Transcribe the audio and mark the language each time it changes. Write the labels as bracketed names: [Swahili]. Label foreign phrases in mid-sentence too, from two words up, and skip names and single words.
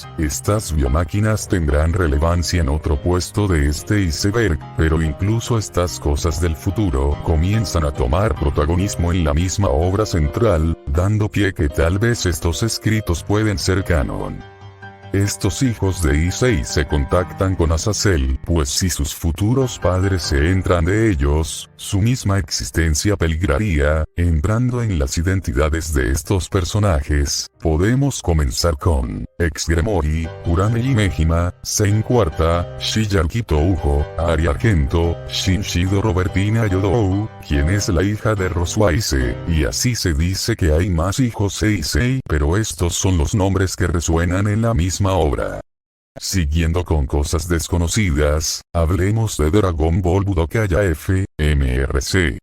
[Spanish] Estas biomáquinas tendrán relevancia en otro puesto de este iceberg, pero incluso estas cosas del futuro comienzan a tomar protagonismo en la misma obra central, dando pie que tal vez estos escritos pueden ser canon. Estos hijos de Issei se contactan con Azazel, pues si sus futuros padres se entran de ellos, su misma existencia peligraría. Entrando en las identidades de estos personajes, podemos comenzar con Ex Gremory, Urame Himejima, Sein Quarta, Shiyaki Toujo, Ari Argento, Shinshido Robertina Yodou, quien es la hija de Rosuaise, y así se dice que hay más hijos de Issei, pero estos son los nombres que resuenan en la misma obra. Siguiendo con cosas desconocidas, hablemos de Dragon Ball Budokai F, MRC.